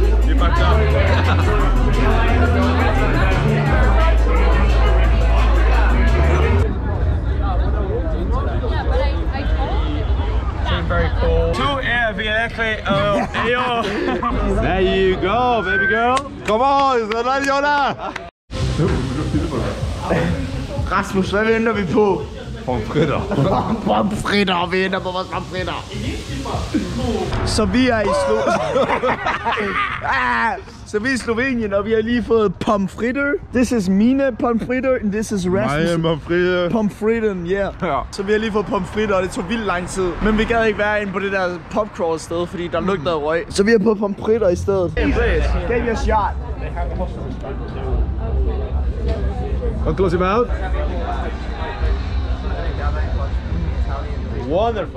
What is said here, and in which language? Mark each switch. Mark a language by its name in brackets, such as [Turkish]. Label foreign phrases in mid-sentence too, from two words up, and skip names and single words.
[English] You fucked up. Very cool. There you go, baby girl. Come on, it's not Jonah. [Danish] Rasmus, hvad venter vi på? Pomfritter. Pomfritter, venner på vores pomfritter. Så vi er i Så vi er i Slovenien, og vi har lige fået pomfritter. [English] This is mine pomfritter, and this is Rasmus. [Danish] Pomfritter. Pomfritten, yeah. Ja. Så vi har lige fået pomfritter, og det tog vildt lang tid. Men vi gad ikke være inde på det der popcrawl sted, fordi der lugtede af røg. Så vi har på pomfritter i stedet. [English] Give me a shot. Og close him out. Wonderful.